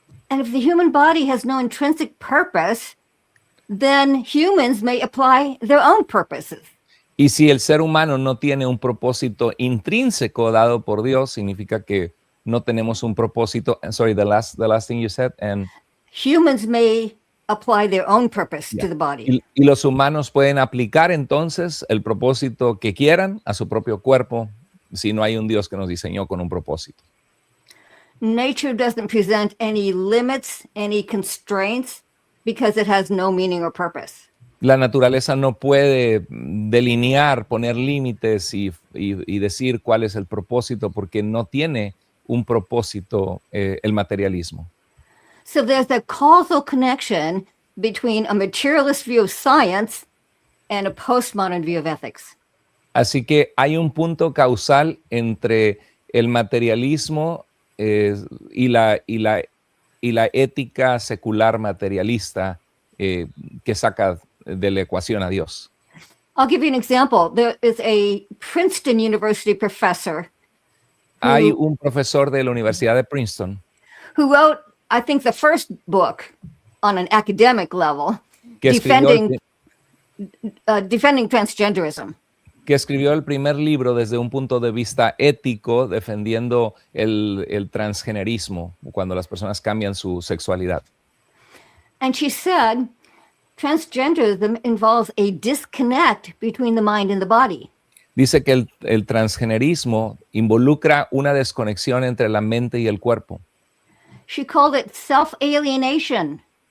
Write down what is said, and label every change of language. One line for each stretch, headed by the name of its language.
English: And if the human body has no intrinsic purpose, then humans may apply their own purposes.
Spanish: Y si el ser humano no tiene un propósito intrínseco dado por Dios, significa que no tenemos un propósito.
English: Sorry, the last thing you said. And humans may apply their own purpose to the body.
Spanish: Y los humanos pueden aplicar entonces el propósito que quieran a su propio cuerpo si no hay un Dios que nos diseñó con un propósito.
English: Nature doesn't present any limits, any constraints, because it has no meaning or purpose.
Spanish: La naturaleza no puede delinear, poner límites y decir cuál es el propósito, porque no tiene un propósito el materialismo.
English: So there's a causal connection between a materialist view of science and a postmodern view of ethics.
Spanish: Así que hay un punto causal entre el materialismo y la ética secular materialista que saca de la ecuación a Dios.
English: I'll give you an example. There is a Princeton University professor.
Spanish: Hay un profesor de la Universidad de Princeton
English: who wrote, I think, the first book on an academic level,
Spanish: que
English: defending transgenderism.
Spanish: Que escribió el primer libro desde un punto de vista ético, defendiendo el transgenerismo, cuando las personas cambian su sexualidad.
English: And she said, transgenderism involves a disconnect between the mind and the body.
Spanish: Dice que el transgenerismo involucra una desconexión entre la mente y el cuerpo.
English: She called it self-alienation.